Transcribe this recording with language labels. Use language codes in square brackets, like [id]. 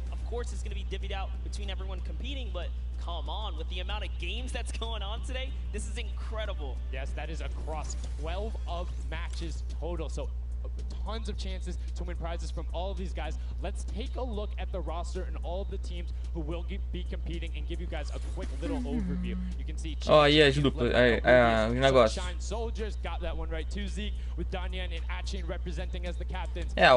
[en] Of course, it's going to be divvied out between everyone competing, but come on, with the amount of games that's going on today, this is incredible. Yes, that is across 12 of matches total. So tons of chances to win prizes from all of these guys. Let's take a look at the roster and all of the teams who will be competing and give you guys a quick little overview. You can see [pt] Ó, aí as duplas, os negócios. [en] Soldiers got that one right too, Zeke, with Danyan and Achin representing as the captains.